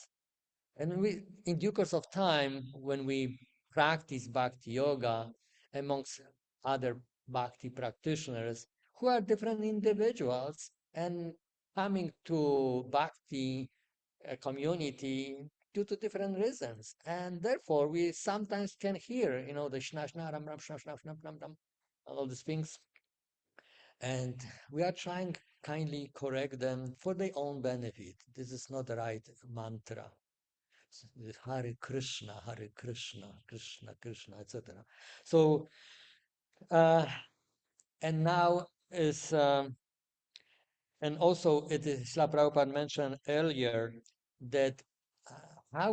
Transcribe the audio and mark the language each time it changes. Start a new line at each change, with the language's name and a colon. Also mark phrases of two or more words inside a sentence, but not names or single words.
English: And we, in due course of time, when we practice bhakti yoga amongst other bhakti practitioners who are different individuals and coming to bhakti community due to different reasons, and therefore we sometimes can hear, the shna shna ram ram shna shna shna ram ram, all these things, and we are trying kindly correct them for their own benefit. This is not the right mantra. Hare Krishna, Krishna Krishna, etc. So, uh, and now is, and also it is, Srila Prabhupada mentioned earlier that uh, how